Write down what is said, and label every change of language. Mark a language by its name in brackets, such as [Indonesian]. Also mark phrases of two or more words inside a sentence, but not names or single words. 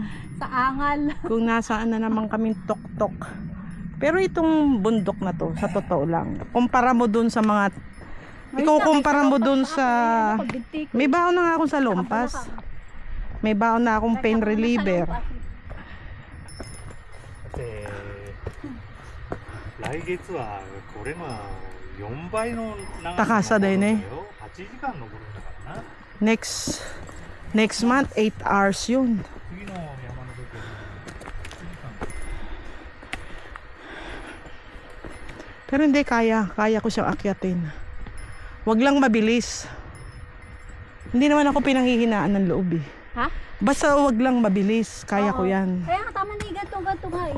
[Filipino] Sa angal. kung nasaan na naman kaming tok-tok. Pero itong bundok na to, sa totoo lang, kumpara mo dun sa mga, ikukumpara mo dun sa, may baon na nga akong sa lompas. May baon na akong [English] pain reliever. [Japanese] 来月はこれが4倍の長高さだよね。 8時間登るんだからな。 [English] Next month, 8 hours yun. [Japanese] 次の山の時は8時間。 [Filipino] Pero hindi, kaya ko siyang akyatin. Wag lang mabilis. Hindi naman ako pinanghihinaan ng loob, eh. Ha? Basta wag lang mabilis, kaya ko yan. Kaya nga tama na ganto nga eh.